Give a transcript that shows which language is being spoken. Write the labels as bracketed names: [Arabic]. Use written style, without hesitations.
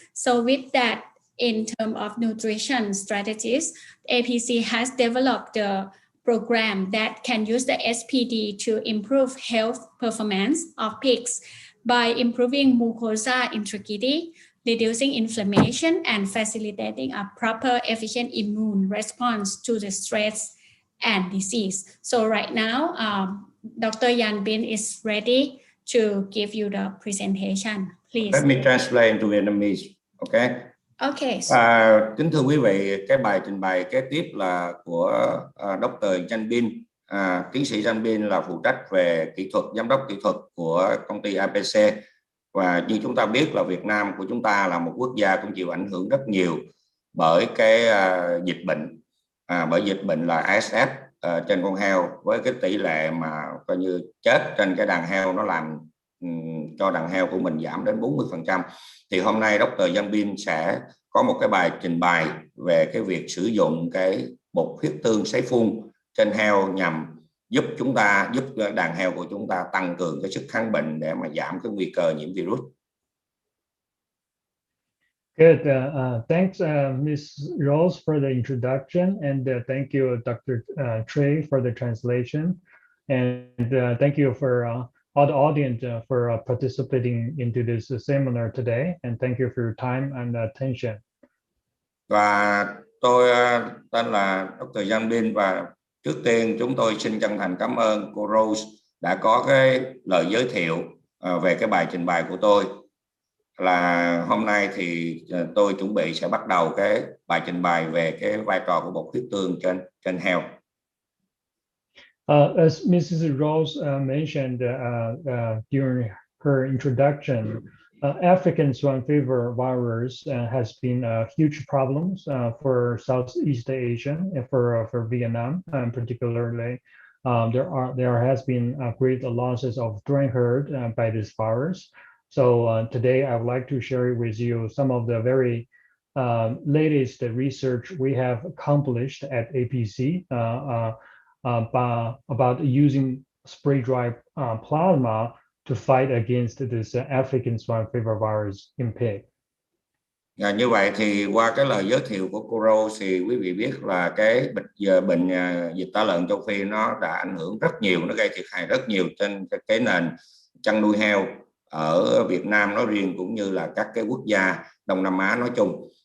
[English] So with that, in terms of nutrition strategies, APC has developed a program that can use the SPD to improve health performance of pigs by improving mucosa integrity, reducing inflammation, and facilitating a proper, efficient immune response to the stress and disease. So right now, Dr. Yanbin is ready to give you the presentation. Please. Let me translate into Vietnamese, okay? Okay. [Vietnamese] Kính thưa quý vị, cái bài trình bày kế tiếp là của Dr. Yanbin. Tiến sĩ Yanbin là phụ trách về kỹ thuật, giám đốc kỹ thuật của công ty APC, Và như chúng ta biết là Việt Nam của chúng ta là một quốc gia cũng chịu ảnh hưởng rất nhiều bởi cái dịch bệnh, bởi dịch bệnh là ASF trên con heo, với cái tỷ lệ mà coi như chết trên cái đàn heo nó làm cho đàn heo của mình giảm đến 40%. Thì hôm nay Dr. Yanbin sẽ có một cái bài trình bày về cái việc sử dụng cái bột huyết tương sấy phun trên heo nhằm giúp đàn heo của chúng ta tăng cường cái sức kháng bệnh để mà giảm cái nguy cơ nhiễm virus. [English] Good. Thanks, Ms. Rose, for the introduction, and thank you, Dr. Trey, for the translation, and thank you for all the audience for participating into this seminar today, and thank you for your time and attention. [Vietnamese] Và tôi tên là Dr. Yanbin, và trước tiên chúng tôi xin chân thành cảm ơn cô Rose đã có cái lời giới thiệu về cái bài trình bày của tôi. Là hôm nay thì tôi chuẩn bị sẽ bắt đầu cái bài trình bày về cái vai trò của bột huyết tương trên heo. [English] As Mrs. Rose mentioned during her introduction, African swine fever virus has been a huge problem for Southeast Asia and for Vietnam, particularly. There has been great losses of swine herd by this virus. So today I would like to share with you some of the very latest research we have accomplished at APC about using spray-dried plasma to fight against this African swine fever virus in pig. [Vietnamese] Như vậy thì qua cái lời giới thiệu của cô Rose thì quý vị biết là cái bệnh dịch tả lợn châu Phi nó đã ảnh hưởng rất nhiều, nó gây thiệt hại rất nhiều trên cái nền chăn nuôi heo ở Việt Nam nói riêng cũng như là các cái quốc gia Đông Nam Á nói chung.